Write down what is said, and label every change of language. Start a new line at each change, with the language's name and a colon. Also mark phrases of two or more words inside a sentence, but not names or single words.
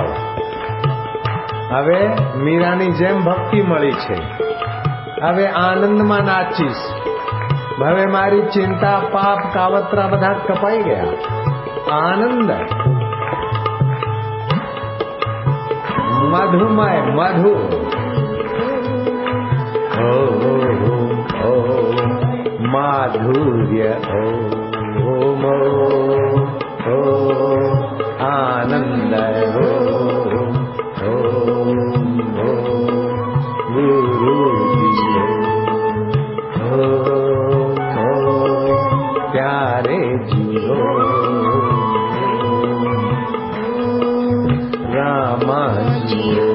Gujarati: હવે મીરાની જેમ ભક્તિ મળી છે, હવે આનંદમાં નાચીશ। હવે મારી ચિંતા પાપ કાવતરા બધા કપાઈ ગયા। આનંદ મધુમય મધુ माधुर्य ओम
Hindi: आनंद गुरु प्यारे जियो रामा जियो।